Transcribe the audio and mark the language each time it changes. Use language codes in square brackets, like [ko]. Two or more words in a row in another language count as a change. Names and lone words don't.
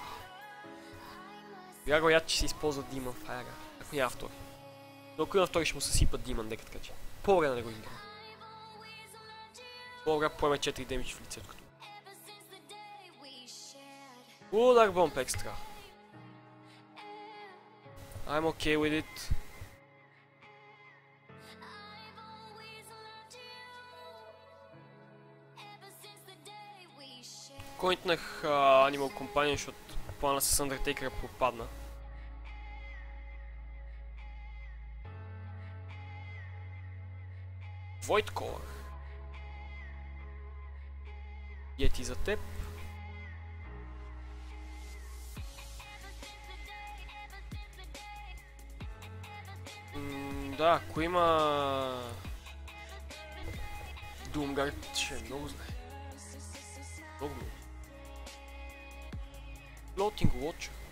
[bg] Вероятно, че се използва Demon Fire. Ако няма втори. Но ако има втори, ще му съсипат [en] Demon Deck, [bg] така че. По-добре да не го играм. По-добре поеме 4 демидж в лицето. Удар бомб екстра. [en] I'm okay with it. [bg] Коинтнах Animal Companion, защото плана с Undertaker пропадна. Void Color. Yeti за теб. Да, ако има Doomguard, ще е много зле. Много. Floating Watcher.